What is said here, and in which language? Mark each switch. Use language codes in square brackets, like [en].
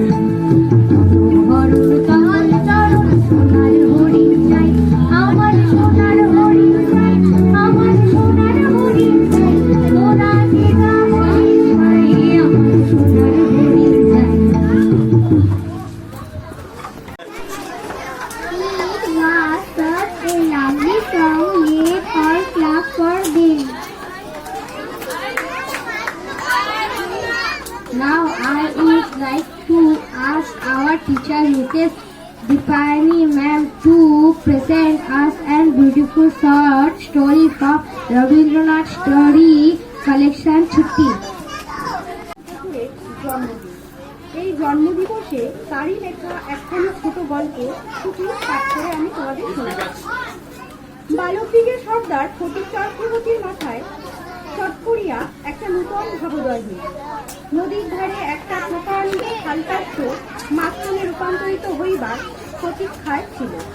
[bn] মনোহরণ কাল চরণ সোনার হরিণ চাই, আমার সোনার হরিণ চাই, আমার সোনার হরিণ চাই, তোরা যে না বলিস ভাই আমার সোনার হরিণ চাই। [en] It was such a lovely song. Let's all clap for them. Now I would like to ask our teacher Mrs. Dipani ma'am to present us a beautiful short story from Rabindranath Story Collection Chutti. [bn] ঠাকুরের জন্মদিন। এই জন্মদিবসে তারই লেখা একখানি ছোট গল্প ছুটি পাঠ করে আমি তোমাদের শোনাচ্ছি। বালকদিগের সর্দার ফটিক চক্রবর্তীর মাথায় চট করিয়া একটা নূতন ভাবোদয় হইল। নদীর ধারে একটা প্রকাণ্ড খালপাত্র মাঝখানে রূপান্তরিত হইবার প্রতীক্ষায় ছিল।